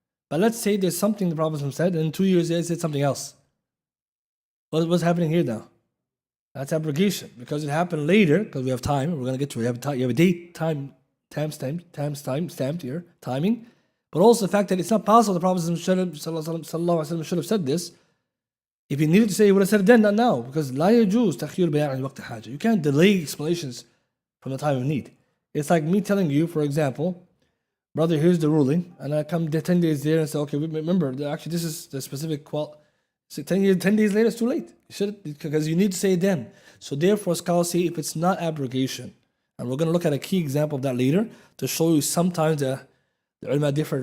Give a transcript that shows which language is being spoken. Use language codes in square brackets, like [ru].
[en] But let's say there's something the Prophet said, and 2 years later he said something else. What's happening here now? That's abrogation, because it happened later, because we have time, we're going to get to it. You have a date, time stamped here, timing. But also the fact that it's not possible the Prophet should have said this. If he needed to say, he would have said it then, not now. [ar] Because لا يجوز تأخير بيان عن وقت حاجة. [en] You can't delay explanations from the time of need. It's like me telling you, for example, brother, here's the ruling, and I come 10 days later and say, okay, remember, actually this is the specific 10 days later, it's too late. Because you need to say it then. So therefore, scholars say if it's not abrogation, and we're going to look at a key example of that later to show you sometimes the ulama differ.